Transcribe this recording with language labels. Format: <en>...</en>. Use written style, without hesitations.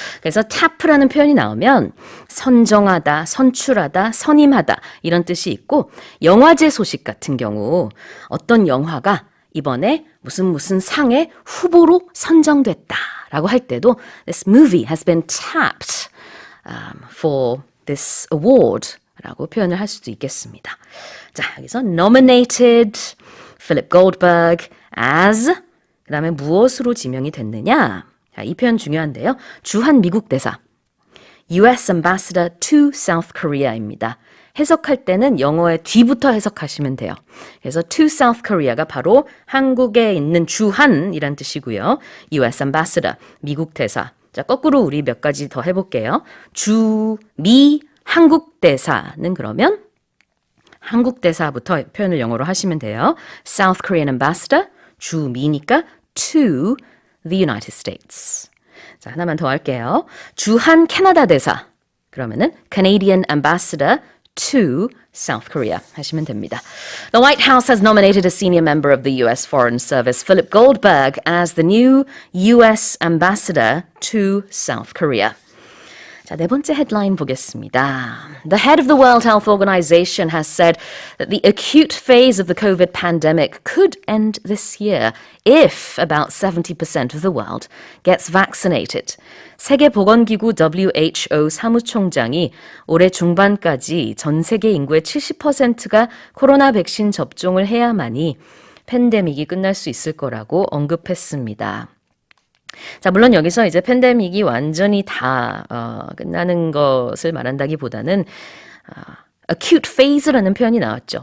<ko>그래서 tap라는 표현이 나오면 선정하다, 선출하다, 선임하다 이런 뜻이 있고 영화제 소식 같은 경우 어떤 영화가 이번에 무슨 상의 후보로 선정됐다 라고 할 때도</ko> <en>This movie has been tapped for this award</en> <ko>라고 표현을 할 수도 있겠습니다. 자, 여기서</ko> <en>nominated Philip Goldberg as</en> <ko>그 다음에 무엇으로 지명이 됐느냐? 자, 이 표현 중요한데요. 주한 미국 대사 U.S.</ko> <en>Ambassador to South Korea입니다.</en> <ko>해석할 때는 영어의 뒤부터 해석하시면 돼요. 그래서</ko> <en>to South Korea</en> <ko>가 바로 한국에 있는 주한이란 뜻이고요. U.S. Ambassador, 미국 대사. 자, 거꾸로 우리 몇 가지 더 해볼게요. 미 한국 대사는 그러면 한국 대사부터 표현을 영어로 하시면 돼요.</ko> <en>South Korean Ambassador,</en> <ko>주미니까</ko> <en>to the United States.</en> <ko>자, 하나만 더 할게요. 주한 캐나다 대사, 그러면은</ko> <en>Canadian Ambassador to South Korea</en> <ko>하시면 됩니다.</ko> <en>The White House has nominated a senior member of the U.S. Foreign Service, Philip Goldberg, as the new U.S. Ambassador to South Korea.</en> <ko>자, 네 번째 헤드라인 보겠습니다.</ko> <en>The head of the World Health Organization has said that the acute phase of the COVID pandemic could end this year if about 70% of the world gets vaccinated.</en> <ko>세계보건기구 WHO 사무총장이 올해 중반까지 전 세계 인구의 70%가 코로나 백신 접종을 해야만이 팬데믹이 끝날 수 있을 거라고 언급했습니다. 자, 물론 여기서 이제 팬데믹이 완전히 다 끝나는 것을 말한다기보다는 acute phase라는 표현이 나왔죠.</ko>